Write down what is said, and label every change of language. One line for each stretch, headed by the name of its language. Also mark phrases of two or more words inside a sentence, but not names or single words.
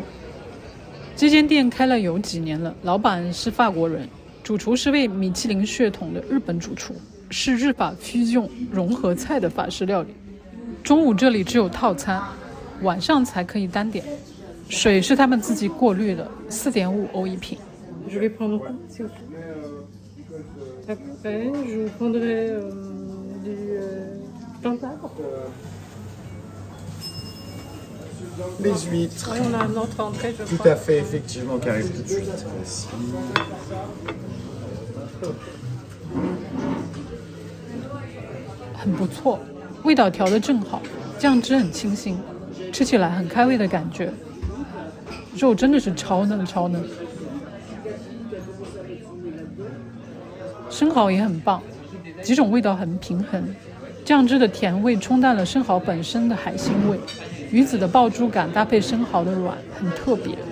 Chinese: 這間店開了有幾年了，老闆是法國人，主廚是位米其林血統的日本主廚，是日法 fusion 融合菜的法式料理。中午這裡只有套餐，晚上才可以單點。水是他們自己過濾的，4.5歐一瓶。
French: Je vais prendre quoi, s'il vous plaît. Après, je vous prendrai du tantard. Les huîtres. On a notre entrée, je Tout crois. à fait, effectivement, qui arrive tout de suite. Voici.
Chinese: 很不錯，味道調得正好，醬汁很清新，吃起來很開胃的感覺。肉真的是超嫩，生蠔也很棒，幾種味道很平衡，醬汁的甜味沖淡了生蠔本身的海腥味，魚子的爆珠感搭配生蠔的軟，很特別。